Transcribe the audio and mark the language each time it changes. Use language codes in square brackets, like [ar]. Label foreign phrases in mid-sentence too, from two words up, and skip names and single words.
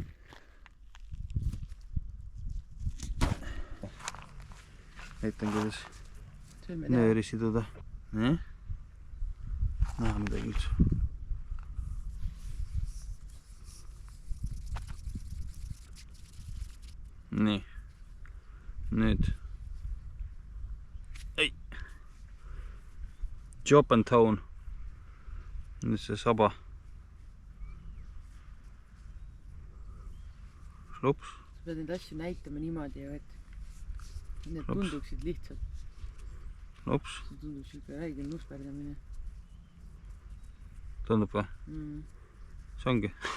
[et] Näitan, kuidas nööri siduda. Näe midagi üldse. Nii. Nüüd. Ei. [en] Chop and tone. [et] Nüüd see saba. Lops. Sa pead neid asju näitama niimoodi, et need tunduksid lihtsalt. Lops. See tunduks ikka räige nusperdamine. Tundub või? See ongi.